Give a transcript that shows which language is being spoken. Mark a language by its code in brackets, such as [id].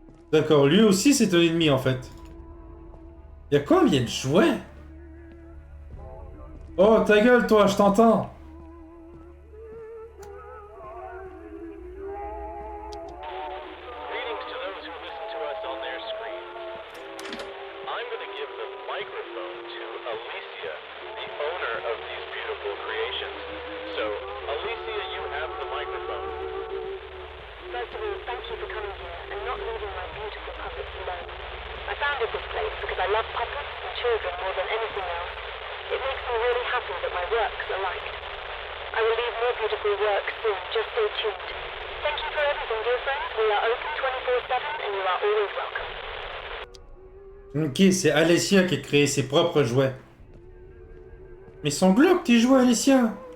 [fr] D'accord, lui aussi c'est un ennemi en fait. Il y a combien de jouets? Oh ta gueule toi, je t'entends. [en] Greetings to those who listen to us on their screens. I'm going to give the microphone to Alicia, the owner of these beautiful creations. So, Alicia, you have the microphone. First of all, thank you for coming here and not leaving my beautiful puppets alone. I founded this place because I love puppets and children more than anything else. It makes me really happy that my works are liked. I will leave more beautiful works soon, just stay tuned. Thank you for everything, dear friends. We are open 24/7 and you are always welcome. [fr] Ok, c'est Alicia qui a créé ses propres jouets. Mais ils sont glauques tes jouets, Alicia.